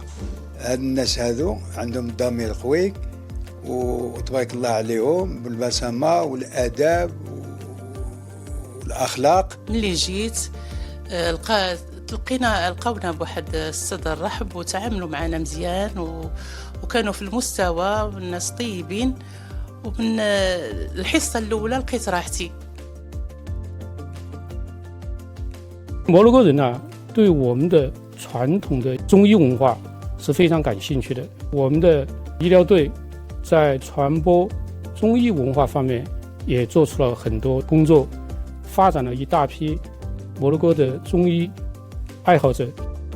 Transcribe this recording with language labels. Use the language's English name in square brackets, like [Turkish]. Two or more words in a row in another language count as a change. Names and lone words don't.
[Arabic] هاد الناس هادو عندهم ضمير قوي وتبارك الله عليهم بالبسامه والاداب والاخلاق. ملي جيت لقونا بواحد الصدر رحب وتعاملوا معنا مزيان وكانوا في المستوى والناس طيبين، ومن الحصه الاولى لقيت راحتي. [Chinese] 摩洛哥人呢，对我们的传统的中医文化是非常感兴趣的。我们的医疗队在传播中医文化方面也做出了很多工作，发展了一大批摩洛哥的中医爱好者。